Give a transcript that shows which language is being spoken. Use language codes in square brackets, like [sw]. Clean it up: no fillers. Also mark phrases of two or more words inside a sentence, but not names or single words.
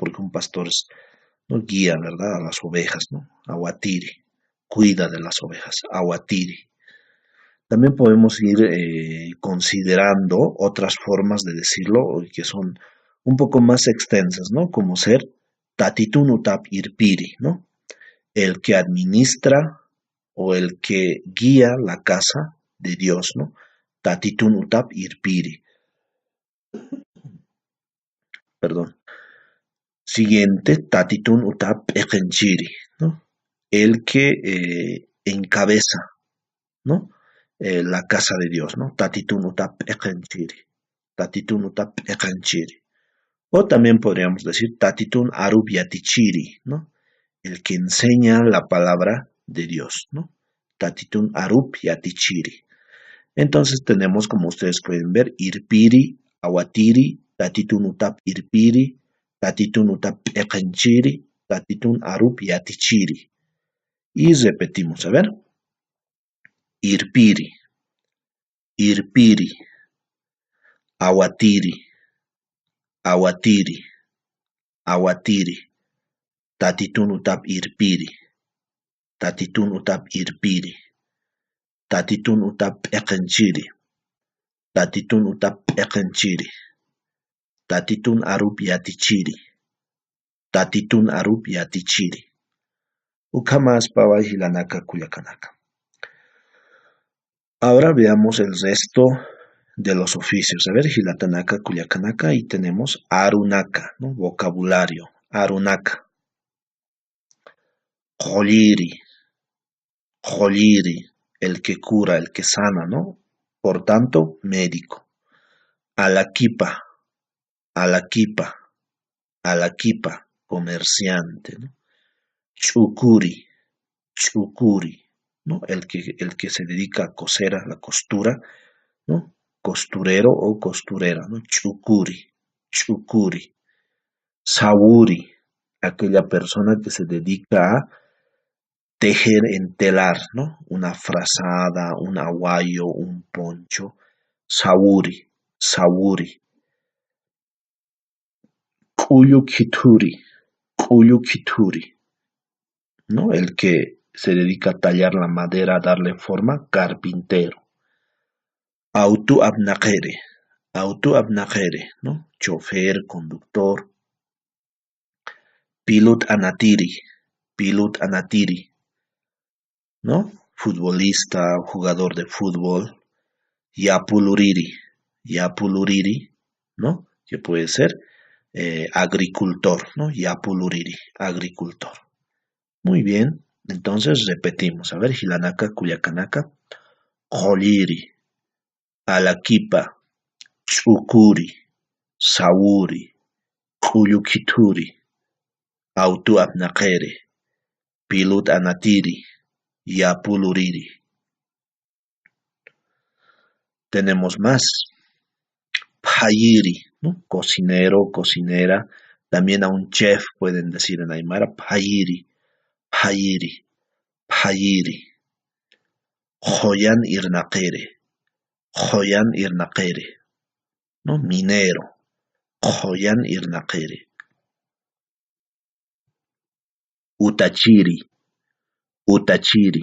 [es] Porque un pastor no guía, ¿verdad? A las ovejas, ¿no? Awatiri, cuida de las ovejas, awatiri. También podemos ir considerando otras formas de decirlo que son un poco más extensas, ¿no? Como ser [ay] tatitun utap irpiri, [es] ¿no? El que administra o el que guía la casa de Dios, ¿no? [ay] Tatitun utap irpiri. Perdón. Siguiente, tatitun utap ekenchiri, [es] ¿no? El que encabeza, ¿no? La casa de Dios, ¿no? [ay] Tatitun utap ekenchiri. Tatitun utap ekenchiri. [es] O también podríamos decir [ay] tatitun arub yatichiri, [es] ¿no? El que enseña la palabra de Dios, ¿no? [ay] Tatitun arub yatichiri. [es] Entonces tenemos, como ustedes pueden ver, [ay] irpiri, awatiri, tatitun utap irpiri, tatitun utap ekenchiri, tatitun arub yatichiri. [es] Y repetimos, a ver. [ay] Irpiri, irpiri, awatiri, awatiri, awatiri, tatitun utap irpiri, tatitun utap irpiri, tatitun utap ekenchiri, tatitun utap ekenchiri, tatitun arub yatichiri, tatitun arub yatichiri. Ukamas pawa hilanaka kuyakanaka. [es] Ahora veamos el resto de los oficios. A ver, [ay] hilatanaka, kuyakanaka, [es] y tenemos arunaka, ¿no? Vocabulario, [ay] arunaka. Jolliri, jolliri, [es] el que cura, el que sana, ¿no? Por tanto, médico. [ay] Alakipa, alakipa, alakipa, [es] comerciante, ¿no? [ay] Chukuri, chukuri, [es] ¿no? El que se dedica a coser, a la costura, ¿no? Costurero o costurera, ¿no? [ay] Chukuri, chukuri. Sawuri, [es] aquella persona que se dedica a tejer en telar, ¿no? Una frazada, un aguayo, un poncho. [ay] Sawuri, sawuri. Kuyukituri, kuyukituri, [es] ¿no? El que se dedica a tallar la madera, a darle forma, carpintero. [ay] Auto abnaqere, ¿no? [es] Chofer, conductor. [ay] Pilut anatiri, [es] ¿no? Futbolista, jugador de fútbol. [ay] Yapuluriri, ¿no? [es] Que puede ser agricultor, ¿no? Yapuluriri, agricultor. Muy bien, entonces repetimos. A ver, [ay] hilanaka, kuyakanaka. Jolliri, alakipa, chukuri, sawuri, kuyukituri, autu abnaqere, pilut anatiri, yapuluriri. [es] Tenemos más. Payiri, ¿no? Cocinero, cocinera. También a un chef pueden decir en Aymara, [ay] payiri, payiri, payiri. Joyan irnaqere, Joyan irnaqere, ¿no? Minero. Joyan irnaqere. Utachiri, utachiri.